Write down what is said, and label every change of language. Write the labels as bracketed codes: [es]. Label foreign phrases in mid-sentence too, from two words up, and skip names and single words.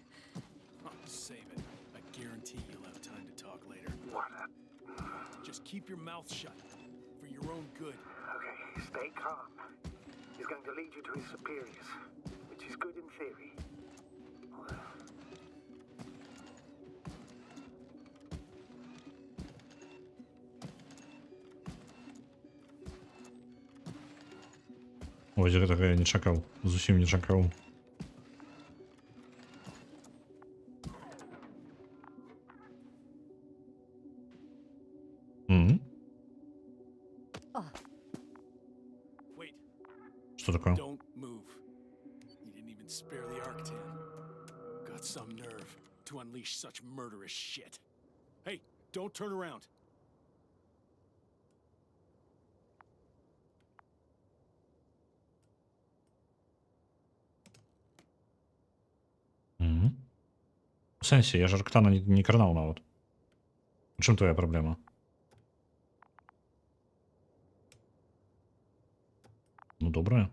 [en] Oh, save it. I guarantee you'll have time to talk later. What? Just keep your mouth shut. For your own good. Okay, stay calm. He's going to lead you to his superiors, which is good in theory. Well, [be] Ось гэтага я не чакаў, зусім не чакаў. [en] Wait, [ru] Что такое? [en] don't move. You didn't even spare the Arctan. Got some nerve to unleash such murderous shit. Hey, don't turn around. [be] В сэнсе, я ж Арктана не кранаў нават. У чым твоя праблема? Ну добрая.